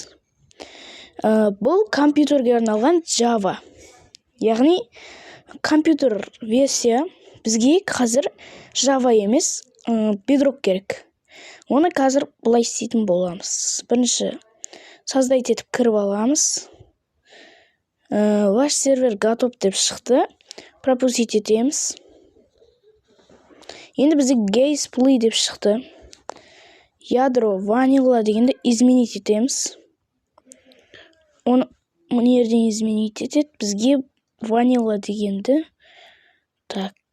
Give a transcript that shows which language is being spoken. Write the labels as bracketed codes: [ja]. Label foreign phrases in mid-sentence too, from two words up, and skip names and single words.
[kk] Бұл компьютерге арналған Java. Яғни компьютер версия бізге қазір Java емес, Bedrock керек. Оны қазір бұлай істейтін боламыз. Бірінші создать етіп кіріп аламыз. [ru] Ваш сервер готов [kk] деп шықты. Пропустить етеміз. Енді бізде Кейсплей деп шықты. Ядро ванила дегенді изменить етеміз. Оны мына жерден изменить етеді. Бізге ванила дегенді. Так.